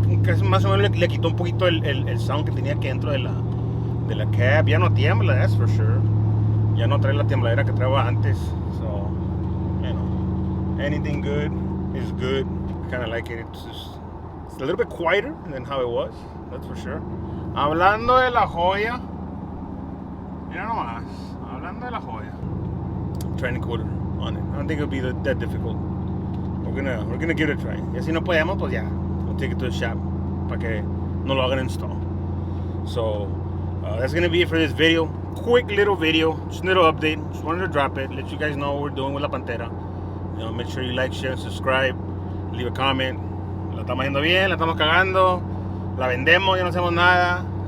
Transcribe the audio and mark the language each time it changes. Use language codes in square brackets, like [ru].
[es] Casi más o menos le quitó un poquito el sound que tenía aquí dentro de la cab. Ya no tiembla, [en] that's for sure. [es] Ya no trae la tembladera que traía antes. [en] So, anything good is good. I kind of like it. It's a little bit quieter than how it was, that's for sure. [es] Hablando de la joya, mira nomás, hablando de la joya. [en] Training cooler on it. I don't think it'll be that difficult. We're gonna give it a try. [es] Y si no podemos, pues ya, [en] we'll take it to the shop [es] para que no lo hagan install. [en] So that's gonna be it for this video. Quick little video, just a little update. Just wanted to drop it, let you guys know what we're doing with la Pantera. Make sure you like, share, and subscribe. Leave a comment. [es] La estamos haciendo bien, la estamos cagando. La vendemos, ya no hacemos nada.